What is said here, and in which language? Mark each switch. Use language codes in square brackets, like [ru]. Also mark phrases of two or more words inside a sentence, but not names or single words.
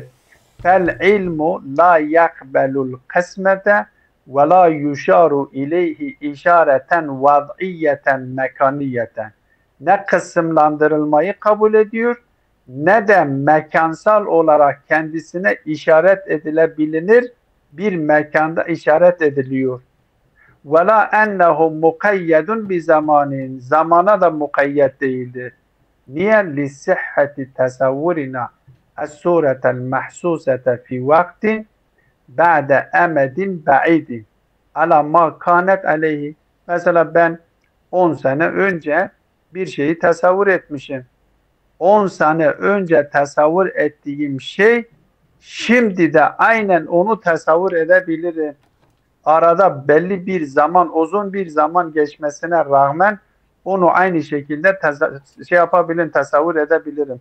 [ar] فالعلم لا يقبل القسمة و لا يشار إليه إشارة وضعية مكانية. [tr] Ne kısımlandırılmayı kabul ediyor ne de mekansal olarak kendisine işaret edilebilir bir mekanda işaret ediliyor. [ar] وَلَا اَنَّهُ مُقَيَّدٌ بِزَمَانٍ, [tr] zamana da mukayyet değildir. Niye? [ar] لِسِحَّةِ تَسَوُّرِنَا السُّورَةَ الْمَحْسُوسَةَ فِي وَقْتٍ بَعْدَ اَمَدٍ بَعِيدٍ عَلَى مَا كَانَتْ عَلَيْهِ. [tr] Mesela ben 10 sene önce bir şeyi tasavvur etmişim. 10 sene önce tasavvur ettiğim şey şimdi de aynen onu tasavvur edebilirim. Arada belli bir zaman, uzun bir zaman geçmesine rağmen onu aynı şekilde yapabilirim, tasavvur edebilirim.